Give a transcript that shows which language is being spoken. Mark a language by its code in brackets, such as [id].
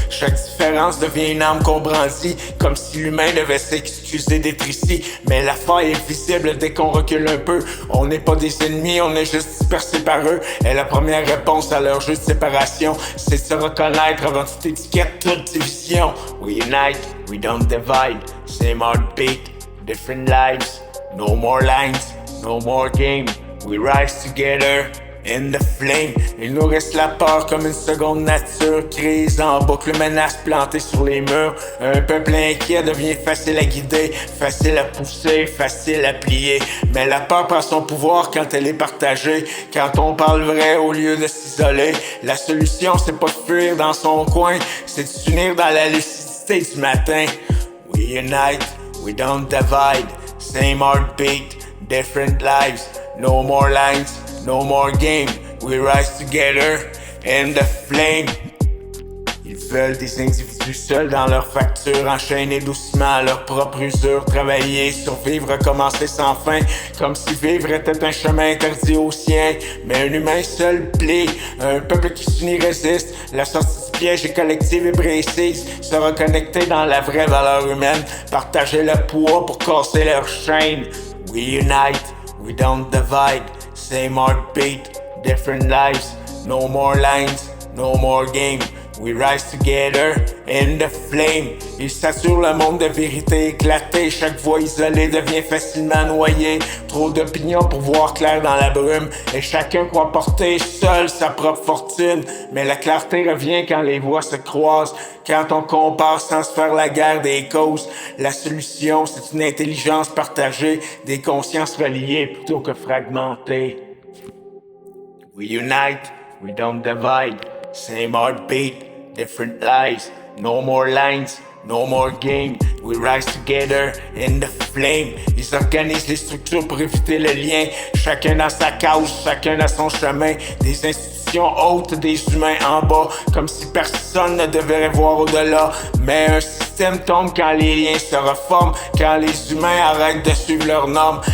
[fr] Chaque différence devient une arme qu'on brandit, comme si l'humain devait s'excuser d'être ici. Mais la faille est visible dès qu'on recule un peu. On n'est pas des ennemis, on est juste dispersés par eux. Et la première réponse à leur jeu de séparation, c'est de se reconnaître avant toute étiquette, toute division. [en] We unite, we don't divide. Same heartbeat, different lives. No more lines, no more game. We rise together in the flame. [fr] Il nous reste la peur comme une seconde nature. Crise en boucle, menace plantée sur les murs. Un peuple inquiet devient facile à guider, facile à pousser, facile à plier. Mais la peur prend son pouvoir quand elle est partagée. Quand on parle vrai au lieu de s'isoler. La solution c'est pas de fuir dans son coin, c'est de s'unir dans la lucidité du matin. [en] We unite, we don't divide. Same heartbeat, different lives. No more lines, no more game. We rise together in the flame. [fr] Ils veulent des individus seuls dans leur facture, enchaînés doucement à leur propre usure, travailler, survivre, recommencer sans fin, comme si vivre était un chemin interdit aux siens. Mais un humain seul plie, un peuple qui s'unit résiste. La sortie du piège est collective et précise, se reconnecter dans la vraie valeur humaine, partager le poids pour casser leur chaîne. [en] We unite, we don't divide, same heartbeat, different lives, no more lines, no more game. We rise together in the flame. [fr] Ils saturent le monde de vérité éclatée. Chaque voix isolée devient facilement noyée. Trop d'opinions pour voir clair dans la brume. Et chacun croit porter seul sa propre fortune. Mais la clarté revient quand les voix se croisent. Quand on compare sans se faire la guerre des causes. La solution, c'est une intelligence partagée. Des consciences reliées plutôt que fragmentées. [en] We unite, we don't divide. Same heartbeat, different lives. No more lines, no more game. We rise together in the flame. [fr] Ils organisent les structures pour éviter le lien. Chacun dans sa cause, chacun dans son chemin. Des institutions hautes, des humains en bas. Comme si personne ne devrait voir au-delà. Mais un système tombe quand les liens se reforment. Quand les humains arrêtent de suivre leurs normes.